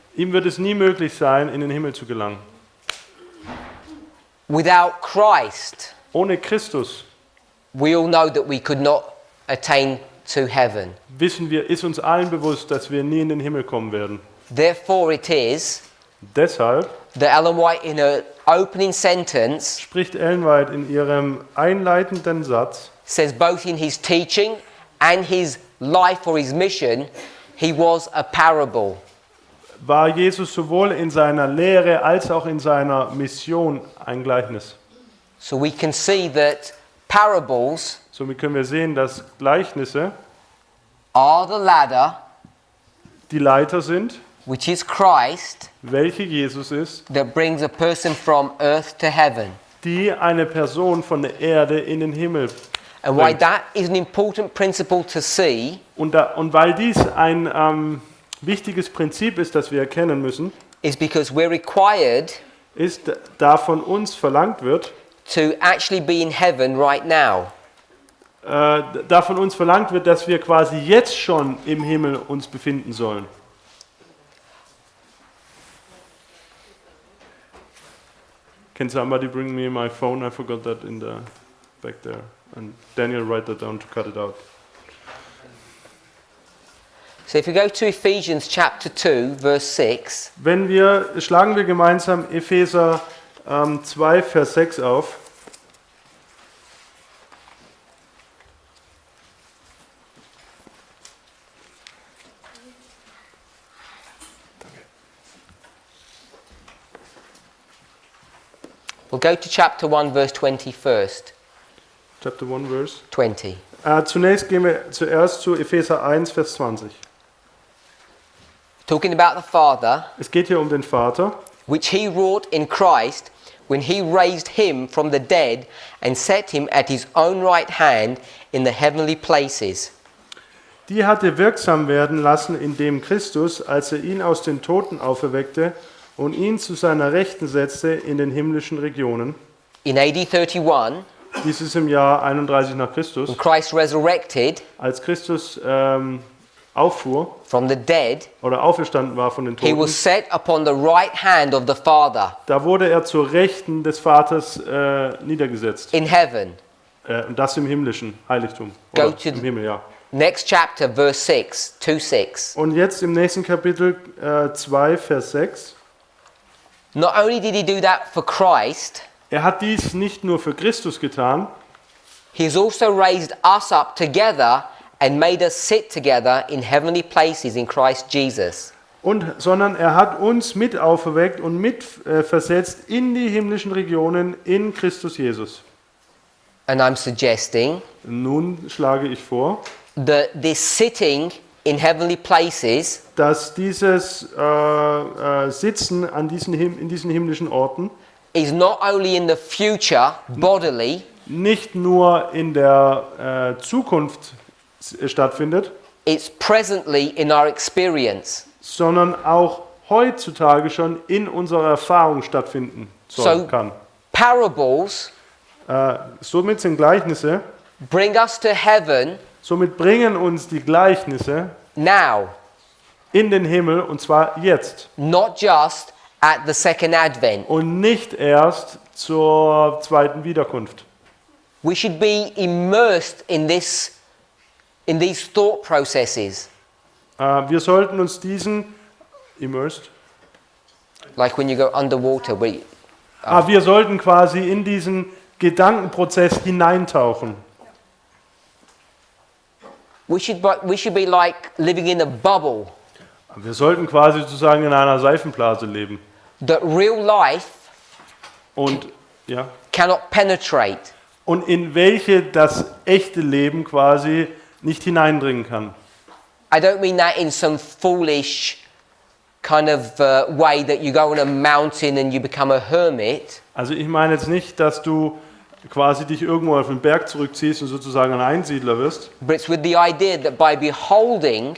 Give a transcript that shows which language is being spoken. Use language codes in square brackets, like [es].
[de] Ihm wird es nie möglich sein, in den Himmel zu gelangen. [en] Without Christ, [de] Ohne Christus, [en] we all know that we could not attain to heaven. [de] wissen wir, ist uns allen bewusst, dass wir nie in den Himmel kommen werden. [en] Therefore it is [de] Deshalb [en] that Ellen White in her opening sentence [de] spricht Ellen White in ihrem einleitenden Satz, [en] says both in his teaching and his life or his mission, he was a parable. [de] war Jesus sowohl in seiner Lehre als auch in seiner Mission ein Gleichnis. [en] So we can see that parables [de] Somit können wir sehen, dass Gleichnisse [en] are the ladder, [de] die Leiter sind, [en] which is Christ, [de] welche Jesus ist, [en] that brings a person from earth to heaven. [de] die eine Person von der Erde in den Himmel [en] And why [de] bringt. [en] that is an important principle to see [de] Und weil dies ein wichtiges Prinzip ist, das wir erkennen müssen, [en] is because we're required [de] ist, da von uns verlangt wird, [en] to actually be in heaven right now. [de] da von uns verlangt wird, dass wir quasi jetzt schon im Himmel uns befinden sollen. [en] Can somebody bring me my phone? I forgot that in the back there. And Daniel, write that down to cut it out. So if we go to Ephesians chapter 2, verse 6, [de] Schlagen wir gemeinsam Epheser 2, Vers 6 auf. [en] we'll go to chapter 1, verse 20 first. Chapter 1, Verse 20. [de] Zunächst gehen wir zuerst zu Epheser 1, Vers 20. [en] Talking about the Father, [de] Es geht hier um den Vater, [en] which he wrought in Christ when he raised him from the dead and set him at his own right hand in the heavenly places. [de] die hatte wirksam werden lassen in dem Christus, als er ihn aus den Toten auferweckte und ihn zu seiner Rechten setzte in den himmlischen Regionen. [en] In AD 31, [de] Dies ist im Jahr 31 nach Christus, [en] when Christ resurrected [de] als Christus auffuhr [en] from the dead, [de] oder auferstanden war von den [en] he [de] Toten. [en] was set upon the right hand of the Father [de] Da wurde er zur Rechten des Vaters niedergesetzt. [en] in heaven. [de] Und das im himmlischen Heiligtum. [en] Go [de] Oder [en] to [de] im Himmel, ja. [en] Next chapter, verse 6, 2:6. [de] Und jetzt im nächsten Kapitel 2, Vers 6. [en] Not only did he do that for Christ, [de] Er hat dies nicht nur für Christus getan, [en] he has also raised us up together and made us sit together in heavenly places in Christ Jesus. [de] sondern er hat uns mit auferweckt und mit versetzt in die himmlischen Regionen in Christus Jesus. [en] And I'm suggesting [de] Nun schlage ich vor, [en] that this sitting in heavenly places [de] dass dieses Sitzen in diesen himmlischen Orten [en] is not only in the future bodily, [de] nicht nur in der Zukunft stattfindet, [en] it's presently in our experience. [de] sondern auch heutzutage schon in unserer Erfahrung stattfinden kann. [en] Parables [de] Somit sind Gleichnisse, [en] bring us to heaven [de] Somit bringen uns die Gleichnisse [en] now, [de] in den Himmel, und zwar jetzt. [en] not just at the second advent. [de] Und nicht erst zur zweiten Wiederkunft. [en] We should be immersed in these thought processes, [de] Wir sollten uns immersed. [en] like when you go underwater. [de] Wir sollten quasi in diesen Gedankenprozess hineintauchen. [en] We should be like living in a bubble. [de] Wir sollten quasi sozusagen in einer Seifenblase leben. [en] That real life [de] Und, ja, [en] cannot penetrate. [de] und in welche das echte Leben quasi nicht hineindringen kann. [en] I don't mean that in some foolish kind of way that you go on a mountain and you become a hermit. [de] Also ich meine jetzt nicht, dass du quasi dich irgendwo auf den Berg zurückziehst und sozusagen ein Einsiedler wirst, [en] But it's with the idea that by beholding,